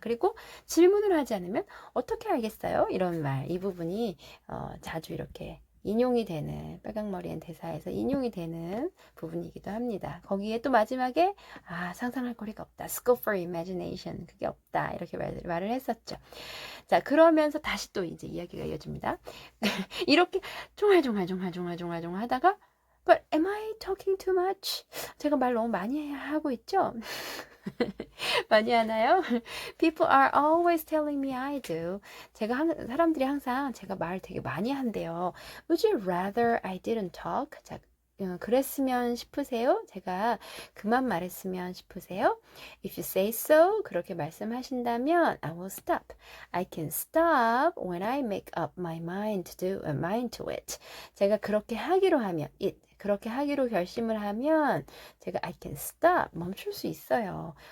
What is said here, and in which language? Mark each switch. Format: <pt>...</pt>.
<ko>그리고 질문을 하지 않으면 어떻게 알겠어요? 이런 말, 이 부분이 자주 이렇게 인용이 되는 빨강머리엔 대사에서 인용이 되는 부분이기도 합니다. 거기에 또 마지막에 상상할 거리가 없다.</ko> <en>Scope for imagination.</en> <ko>그게 없다. 이렇게 말을 했었죠. 자, 그러면서 다시 또 이제 이야기가 이어집니다. 이렇게 종알종알 하다가</ko> <en>But am I talking too much?</en> <ko>제가 말 너무 많이 하고 있죠? 많이 하나요?</ko> <en>People are always telling me I do.</en> <ko>사람들이 항상 제가 말 되게 많이 한대요.</ko> <en>Would you rather I didn't talk?</en> <ko>자, 그랬으면 싶으세요? 제가 그만 말했으면 싶으세요?</ko> <en>If you say so,</en> <ko>그렇게 말씀하신다면</ko> <en>I will stop. I can stop when I make up my mind to it.</en> <ko>제가 그렇게 하기로 하면 그렇게 하기로 결심을 하면 제가</ko> <en>I can stop,</en> <ko>멈출 수 있어요.</ko>